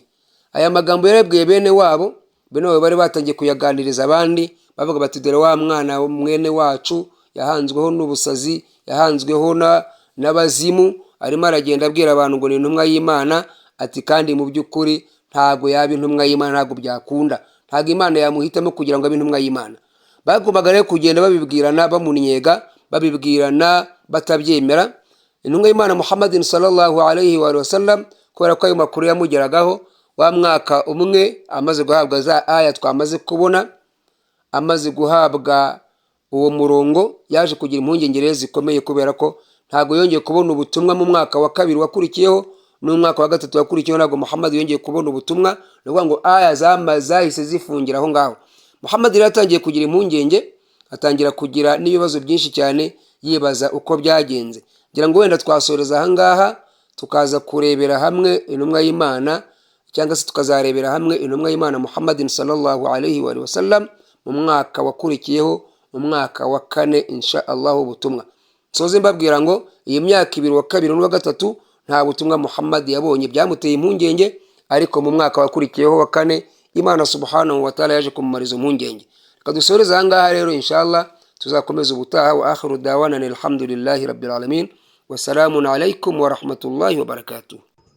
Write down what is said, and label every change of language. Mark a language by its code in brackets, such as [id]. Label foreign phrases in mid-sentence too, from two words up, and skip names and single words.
[rw] Aya magambo yarebwiye bene wabo bari batangiye kuyaganiriza abandi, bavuga bati dore wa mwana mwene wacu yahanzweho n'ubusazi, yahanzweho n'abazimu, arimo aragenda abwira abantu ngo ni intumwa y'Imana, ati kandi mu by'ukuri ntago yaba intumwa y'Imana, ntago byakunda, ntago Imana yamuhitamo kugira ngo abe intumwa y'Imana. Bagombaga rero kugenda babibwirana bamuninyega, babibwirana batabyemera. Intumwa y'Imana Muhammadin [ar] صلى الله عليه وسلم [rw] kubera ko ayo makuru yamugeragaho, wa mwaka umwe amaze guhabwa za aya twamaze kubona, amaze guhabwa uwo murongo, yaje kugira impungenge zikomeye kubera ko ntago yongeye kubona ubutumwa mu mwaka wa 2 wakurikiyeho n'umwaka wa 3 wakurikiyeho. Ntago Muhammad yongeye kubona ubutumwa, nuvuga ngo aya zahise zifungira aho ngaho. Muhammad yatangiye kugira impungenge, atangira kugira n'ibibazo byinshi cyane, yibaza uko byagenze. Ngira ngo wenda twasoreza aha ngaha tukaza kurebera hamwe intumwa y'Imana, cyangwa se tukazarebera hamwe intumwa y'Imana Muhammadin [ar] صلى الله عليه وسلم [rw] mu mwaka wakurikiyeho, mu mwaka wa 4 [ar] إن شاء الله [rw] ubutumwa. Soze mbabwira ngo iyi myaka 2 wa 2 n'uwa 3 nta butumwa Muhammad yabonye, byamuteye impungenge, ariko mu mwaka wakurikiyeho wa 4 Imana [ar] سبحانه وتعالى [rw] yaje kumumariza impungenge. Reka dusoreza aha ngaha rero [ar] إن شاء الله, [rw] tuzakomeza ubutaha. [ar] وآخر دعوانا أن الحمد لله رب العالمين والسلام عليكم ورحمة الله وبركاته.